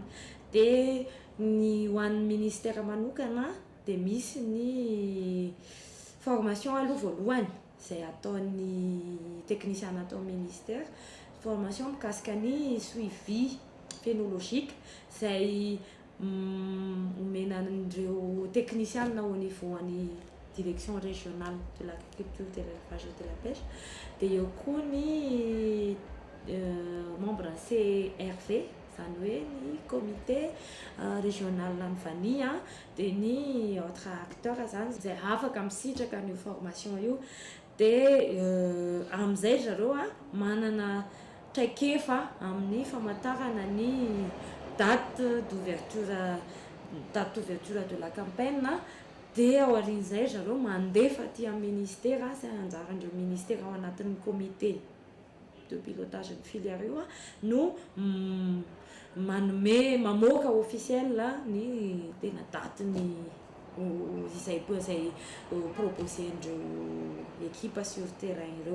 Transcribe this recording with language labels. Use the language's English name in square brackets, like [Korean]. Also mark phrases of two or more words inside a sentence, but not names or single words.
[Malagasy] Dia ny ho an'ny ministère manokana dia misy ny formation aloha voalohany izay ataon'ny teknisiana atao ministère, formation mikasika ny [French] suivi phénologique [Malagasy] zay omena an'ireo [French] technicienne au niveau [Malagasy] any [French] direction régionale de l'agriculture, de l'élevage et de la pêche. [Malagasy] Dia eo koa ny membre CRV zany hoe ny [French] comité régional [Malagasy] ny vania dia ny [French] autre acteur [Malagasy] zany zay afaka misitraka ny formation io dia amin'izay zareo manana traikefa amin'ny famantarana ny [French] date d'ouverture de la campagne [Malagasy] dia ao aorian'izay zareo mandefa aty amin'ny ministère sy anjarandreo ministère ao anatin'ny [French] comité de pilotage [Malagasy] ny filière io no manome mamoaka officiel ny tena datiny izay proposendreo [French] équipe sur terrain [Malagasy] ireo.